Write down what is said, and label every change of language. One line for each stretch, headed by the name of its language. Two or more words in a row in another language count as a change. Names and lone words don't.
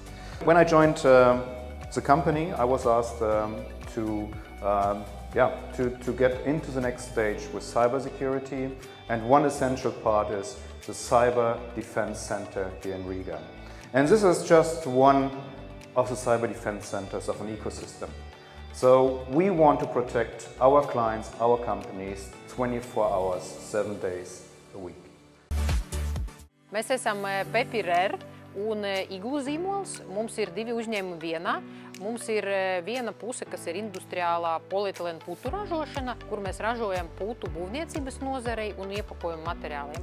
English: When I joined the company, I was asked to get into the next stage with cybersecurity, and one essential part is the Cyber Defense Center here in Riga. And this is just one of the cyber defense centers of an ecosystem. So we want to protect our clients, our companies 24 hours, 7 days a week.
Latvian: Mēs esam PPR un iglu zīmols. Mums ir 2 uzņēmumi vienā. Mums ir viena puse, kas ir industriālā polietilēna putu ražošana, kur mēs ražojam putu būvniecības nozarei un iepakojumu materiāliem.